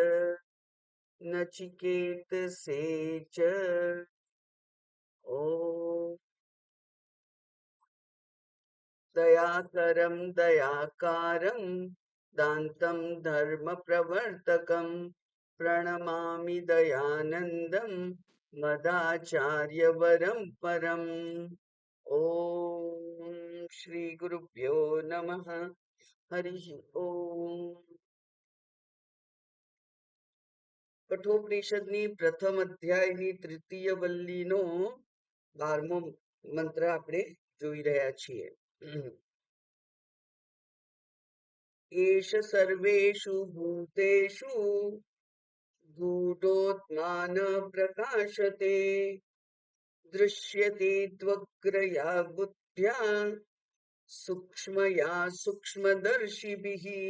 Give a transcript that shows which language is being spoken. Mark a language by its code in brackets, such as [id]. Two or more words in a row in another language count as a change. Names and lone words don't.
[sa] नचिकेतसे च ॐ दयाकरं दयाकारं दान्तं धर्मप्रवर्तकं प्रणमामि दयानन्दं मदाचार्यवरं परम्। ॐ श्रीगुरुभ्यो नमः। हरिः ॐ। [gu] કઠોપનિષદની પ્રથમ અધ્યાયની તૃતીય વલ્લીનો 12મો મંત્ર આપણે જોઈ રહ્યા છીએ. [sa] એષ સર્વેષુ ભૂતેષુ ગૂઢોત્માન પ્રકાશતે દૃશ્યતે ત્વગ્રયા બુદ્ધ્યા સૂક્ષ્મયા સૂક્ષ્મદર્શિભિઃ.